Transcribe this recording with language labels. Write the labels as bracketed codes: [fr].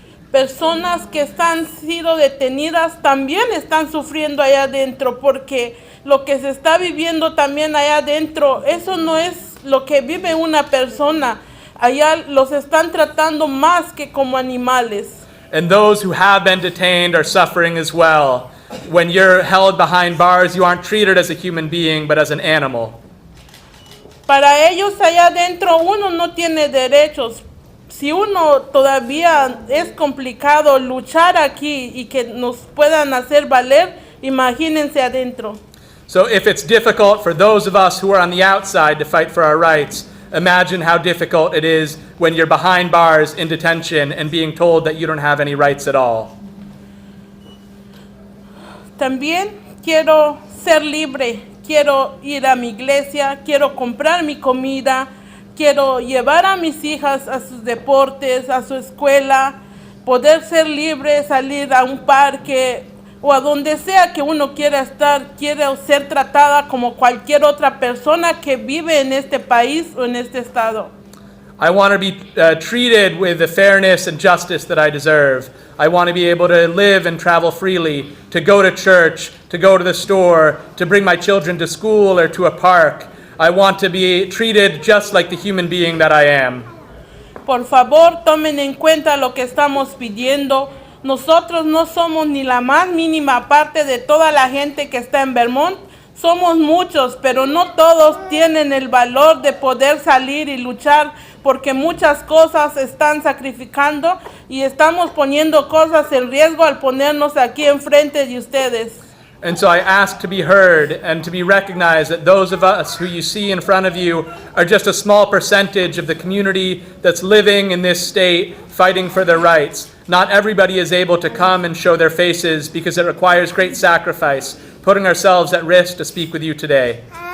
[es] Personas que están sido detenidas también están sufriendo allá adentro, porque lo que se está viviendo también allá adentro, eso no es lo que vive una persona. Allá los están tratando más que como animales. [en] And those who have been detained are suffering as well. When you're held behind bars, you aren't treated as a human being, but as an animal. [es] Para ellos allá adentro uno no tiene derechos. Si uno todavía es complicado luchar aquí y que nos puedan hacer valer, imagínense adentro. [en] So if it's difficult for those of us who are on the outside to fight for our rights, imagine how difficult it is when you're behind bars in detention and being told that you don't have any rights at all. [es] También quiero ser libre, quiero ir a mi iglesia, quiero comprar mi comida, quiero llevar a mis hijas a sus deportes, a su escuela, poder ser libre, salir a un parque o a donde sea que uno quiera estar, quiero ser tratada como cualquier otra persona que vive en este país o en este estado. [en] I want to be treated with the fairness and justice that I deserve. I want to be able to live and travel freely, to go to church, to go to the store, to bring my children to school or to a park. I want to be treated just like the human being that I am. [es] Por favor, tomen en cuenta lo que estamos pidiendo. Nosotros no somos ni la más mínima parte de toda la gente que está en Vermont. Somos muchos, pero no todos tienen el valor de poder salir y luchar, porque muchas cosas están sacrificando y estamos poniendo cosas en riesgo al ponernos aquí enfrente de ustedes. [en] And so I ask to be heard and to be recognized that those of us who you see in front of you are just a small percentage of the community that's living in this state, fighting for their rights. Not everybody is able to come and show their faces because it requires great sacrifice, putting ourselves at risk to speak with you today.